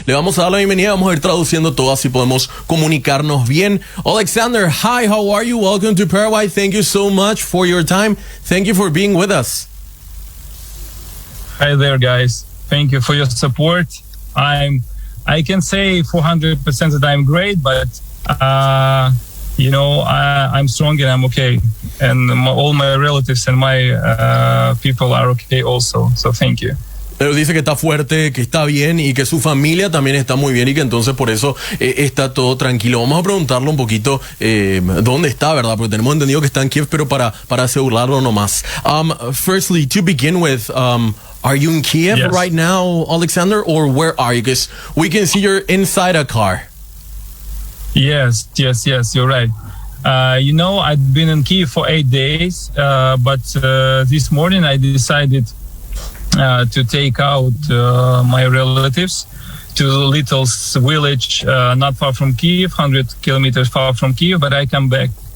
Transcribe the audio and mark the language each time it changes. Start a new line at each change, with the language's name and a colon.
Spanish: le vamos a dar la bienvenida, vamos a ir traduciendo todo así podemos comunicarnos bien.
English: Alexander, hi, how are you? Welcome to Paraguay. Thank you so much for your time. Thank you for being with us. Hi there, guys. Thank you for your support. I can say 400% that I'm great, but I'm strong and I'm okay, and all my relatives and my people are okay also. So thank you.
Spanish: Pero dice que está fuerte, que está bien y que su familia también está muy bien y que entonces por eso está todo tranquilo. Vamos a preguntarle un poquito dónde está, ¿verdad? Porque tenemos entendido que está en Kiev, pero para asegurarlo nomás.
English: Firstly, to begin with, are you in Kiev right now, Alexander, or where are you? Because we can see you're inside a car. Yes, you're right. I've been in Kiev for 8 days, but this morning I decided to take out my relatives to a little village not far from Kiev, 100 kilometers far from Kiev, but I come back.